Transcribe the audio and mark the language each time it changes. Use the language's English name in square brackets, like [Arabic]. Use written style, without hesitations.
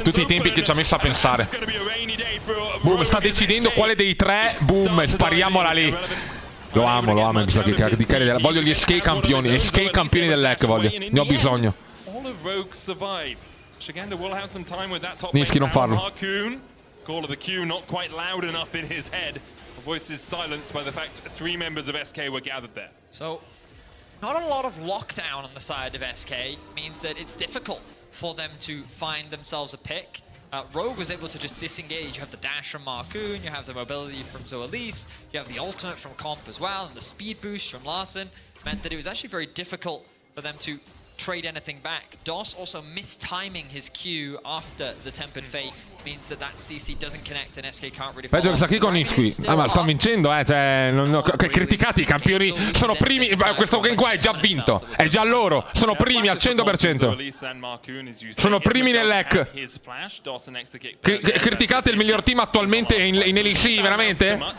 [Italian] Tutti i tempi che ci ha messo a pensare. Boom, sta decidendo quale dei tre. Boom, spariamola lì. Lo amo Exakick. Voglio gli SK campioni. SK campioni del LEC, voglio. Ne ho bisogno. [English] Shigenda will have some time with that top [Italian] Niski, non farlo. [English] Markoon, call of the queue not quite loud enough in his head. The voice is silenced by the fact 3 members of SK were gathered there. So, not a lot of lockdown on the side of SK means that it's difficult for them to find themselves a pick. Rogue was able to just disengage. You have the dash from Markoon, you have the mobility from Zoelise, you have the ultimate from Comp as well, and the speed boost from Larssen meant that it was actually very difficult for them to trade anything back. Doss also mistiming his Q after the Tempered Fate means that CC doesn't connect and SK can't really. [Italian] Peggio che sta qui con Niski. Ma stanno vincendo, cioè, criticati i campioni. Sono primi. Questo game qua è già vinto. È già loro. Sono primi al 100%. Sono primi nell'EC. Criticate il miglior team attualmente in LEC, veramente?